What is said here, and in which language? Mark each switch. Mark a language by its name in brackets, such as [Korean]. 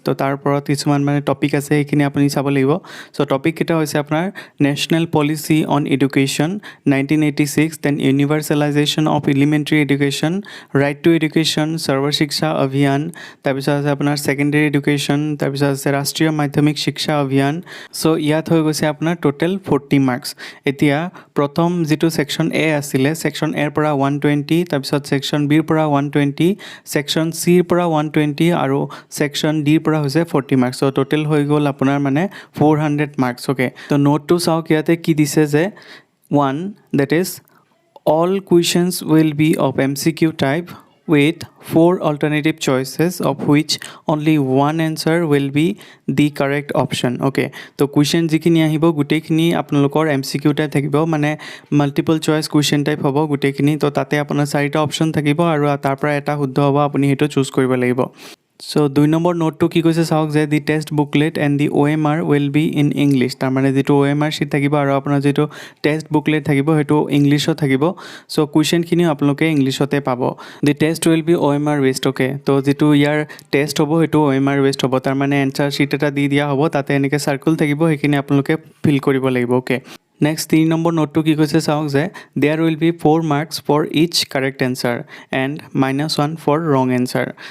[Assamese] তো তাৰ ওপৰত কিছুমান মানে টপিক আছে, সেইখিনি আপুনি চাব লাগিব। চ' টপিককেইটা হৈছে আপোনাৰ national policy on education 1986, then ইউনিভাৰ্চেলাইজেশ্যন of elementary education, right to education, সৰ্ব শিক্ষা অভিযান, তাৰপিছত আছে আপোনাৰ ছেকেণ্ডেৰী এডুকেশ্যন, তাৰপিছত আছে ৰাষ্ট্ৰীয় মাধ্যমিক শিক্ষা অভিযান। চ' ইয়াত হৈ গৈছে আপোনাৰ টোটেল 40 মাৰ্কছ। এতিয়া প্ৰথম যিটো ছেকশ্যন এ আছিলে, ছেকশ্যন এৰ পৰা 120, তাৰপিছত ছেকশ্যন বিৰ পৰা 120, ছেকশ্যন চিৰ পৰা 120 আৰু ছেকশ্যন ডিৰ পৰা হৈছে 40 মাৰ্কছ। চ' টোটেল হৈ গ'ল আপোনাৰ মানে 400 মাৰ্কছ, অ'কে। তো নোটটো চাওক ইয়াতে কি দিছে যে [English] 1, that is all questions will be of MCQ type with 4 alternative choices of which only one answer will be the correct option, okay. [Assamese] তো কুৱেশ্যন যিখিনি আহিব গোটেইখিনি আপোনালোকৰ MCQ টাইপ থাকিব, মানে মাল্টিপল চইচ কুৱেশ্যন টাইপ হ'ব গোটেইখিনি। তো তাতে আপোনাৰ 4টা অপশ্যন থাকিব আৰু তাৰ পৰা এটা শুদ্ধ হ'ব, আপুনি সেইটো চুজ কৰিব লাগিব। চ' 2 নম্বৰ নোটটো কি কৈছে চাওক যে [English] The test booklet and the OMR will be in English. [Assamese] তাৰমানে যিটো OMR শ্বীট থাকিব আৰু আপোনাৰ যিটো টেষ্ট বুকলেট থাকিব সেইটো ইংলিছত থাকিব। চ' কুৱেশ্যনখিনিও আপোনালোকে ইংলিছতে পাব। [English] the test will be OMR based, [Assamese] okay. তো যিটো ইয়াৰ টেষ্ট হ'ব সেইটো OMR বেছড হ'ব। তাৰমানে এনচাৰ শ্বীট এটা দি দিয়া হ'ব, তাতে এনেকৈ চাৰ্কুল থাকিব, সেইখিনি আপোনালোকে ফিল কৰিব লাগিব, অ'কে। নেক্সট 3 নম্বৰ নোটটো কি কৈছে চাওক যে [English] There will be 4 marks for each correct answer and -1 for wrong answer.